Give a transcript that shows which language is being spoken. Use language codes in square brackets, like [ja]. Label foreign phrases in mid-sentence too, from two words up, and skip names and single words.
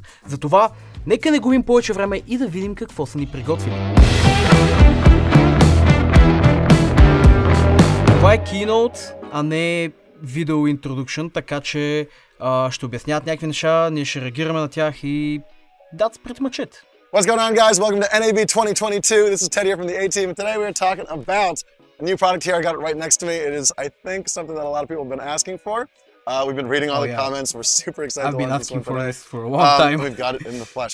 [bg] Затова, нека не губим повече време и да видим какво са ни приготвили. Това е Keynote, а не видео Introduction, така че ще обясняват някакви неща, ние ще реагираме на тях и [en] that's pretty much it. What's going on, guys? Welcome to NAB 2022. This is Ted here from the A team, and today we're talking about a new product here. I got it right next to me. It is, I think, something that a lot of people have been asking for. We've been reading all the comments. We're super excited I've to been launch this asking one for today. this for a long time. We've got it in the flesh.